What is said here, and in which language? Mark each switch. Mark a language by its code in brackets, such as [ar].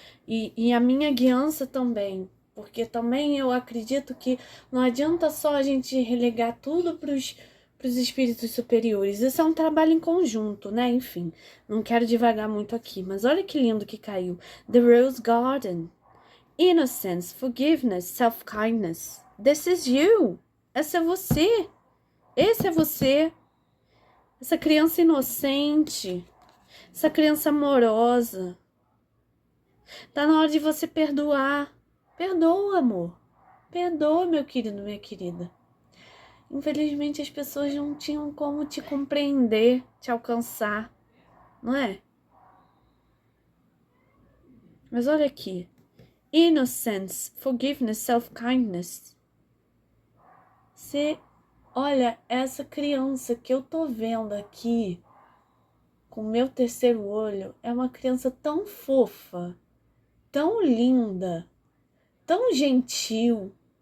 [pt] E a minha guiança também. Porque também eu acredito que não adianta só a gente relegar tudo pros espíritos superiores. Isso é um trabalho em conjunto, né? Enfim, não quero divagar muito aqui. Mas olha que lindo que caiu. [en] The Rose Garden. Innocence, forgiveness, self-kindness. This is you. [pt] Essa é você. Esse é você. Essa criança inocente. Essa criança amorosa. Tá na hora de você perdoar. Perdoa, amor. Perdoa, meu querido, minha querida. Infelizmente as pessoas não tinham como te compreender, te alcançar, não é? Mas olha aqui. [en] Innocence, forgiveness, self-kindness. [pt] Você, olha, essa criança que eu tô vendo aqui, com o meu terceiro olho, é uma criança tão fofa, tão linda, tão gentil.